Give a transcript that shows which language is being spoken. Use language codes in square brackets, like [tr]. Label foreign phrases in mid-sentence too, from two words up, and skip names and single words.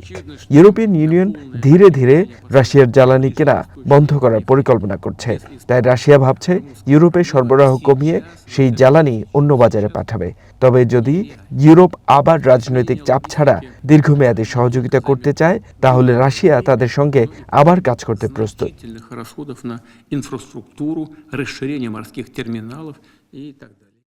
[bn] ইউরোপিয়ান ইউনিয়ন ধীরে ধীরে রাশিয়ার জ্বালানি কেনা বন্ধ করার পরিকল্পনা করছে। তাই রাশিয়া ভাবছে ইউরোপে সরবরাহ কমিয়ে সেই জ্বালানি অন্য বাজারে পাঠাবে। তবে যদি ইউরোপ আবার রাজনৈতিক চাপ ছাড়া দীর্ঘমেয়াদী সহযোগিতা করতে চায়, তাহলে রাশিয়া তাদের সঙ্গে আবার কাজ করতে প্রস্তুত। [ru] расходов на инфраструктуру, расширение морских терминалов и так далее.